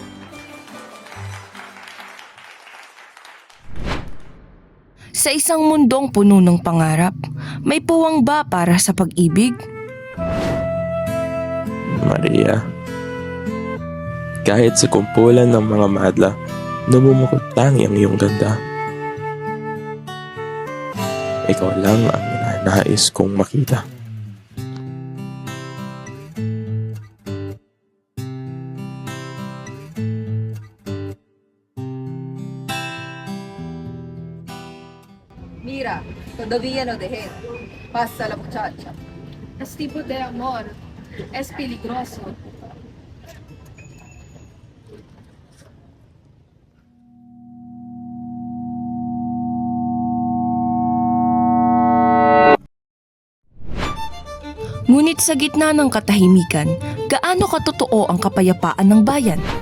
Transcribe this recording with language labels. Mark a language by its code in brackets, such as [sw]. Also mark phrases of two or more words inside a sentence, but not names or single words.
[tl] Sa isang mundong puno ng pangarap, may puwang ba para sa pag-ibig? Maria, kahit sa kumpulan ng mga madla, namumukod tangi ang iyong ganda. Ikaw lang ang nais kong makita. [es] Mira, todavía no dejé. Pasa la muchacha. Es tipo de amor. Es peligroso. [tl] Ngunit sa gitna ng katahimikan, gaano katotoo ang kapayapaan ng bayan?